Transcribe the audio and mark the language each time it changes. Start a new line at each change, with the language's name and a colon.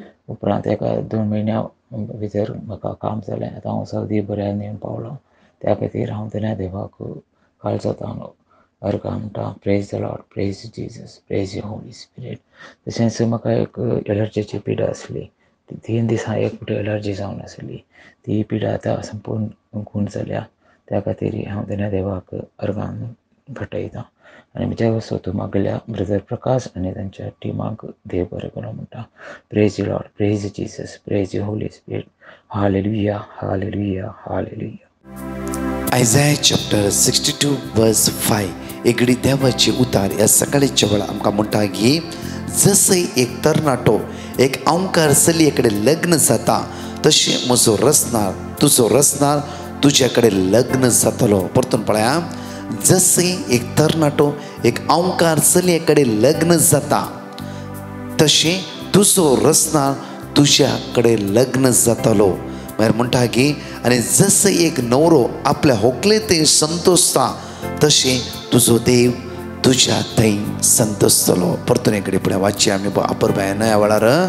Konkani: उपरांत एका 2 म्हयन्या भितर म्हाका काम जालें. आतां हांव सौदी बऱ्यान येवन पावलो. त्या खातीर हांव देवाक काळजोता अर्घ म्हणटा.
English: Praise the lord, praise Jesus, praise you holy spirit.
Konkani: तशेंच म्हाका एक एलर्जीची पिडा आसली. 3 दिसां एक फावटी एलर्जी जावन आसली. ती पिडा आतां संपूर्ण गूण जाल्या. त्या खातीर हांव देवाक अर्गान भेटयतां आनी म्हज्या वस्तू मागल्या ब्रदर प्रकाश आनी तांच्या टिमाक देव बरें करूं म्हणटा.
English: Praise you lord, praise Jesus, praise you holy spirit. Hallelujah, hallelujah, hallelujah. Isaiah chapter 62 verse 5
Konkani: एगडी देवाची उतार ह्या सकाळीच्या वेळा आमकां म्हणटा की जसं एक तरणाटो एक ओंकार चलये कडेन लग्न जाता तशें म्हजो रसनार तुजो रसनार तुज्या कडेन लग्न जातलो. परतून पळया, जसं एक तरणाटो एक ओंकार चलये कडेन लग्न जाता तशें तुजो रसनार तुज्या कडेन लग्न जातलो. म्हळ्यार म्हणटा की आनी जसं एक न्हवरो आपल्या व्हंकले थंय संतोसता तशें तुजो देव तुज्या थंय संतोसतलो. परतून एक फुडें वाचची आमी अपर बायन ह्या वेळार.